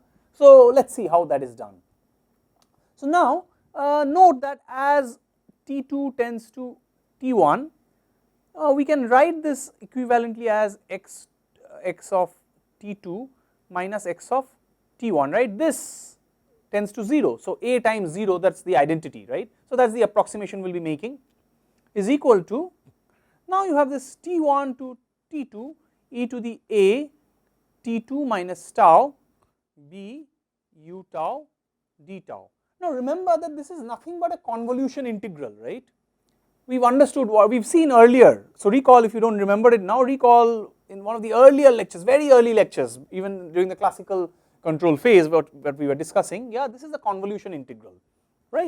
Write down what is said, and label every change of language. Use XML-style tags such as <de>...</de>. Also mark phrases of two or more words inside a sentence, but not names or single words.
<en>So let us see how that is done. So now note that as T2 tends to T1, we can write this equivalently as x of T2 minus x of T1, right. This tends to 0, so a times 0, that is the identity, right. So that is the approximation we will be making, is equal to, now you have this T1 to T2 e to the a T2 minus tau b u tau d tau. Now remember that this is nothing but a convolution integral, right. We have understood what we have seen earlier. So recall, if you do not remember it now, recall in one of the earlier lectures, very early lectures, even during the classical control phase what we were discussing, yeah, this is the convolution integral, right.</en>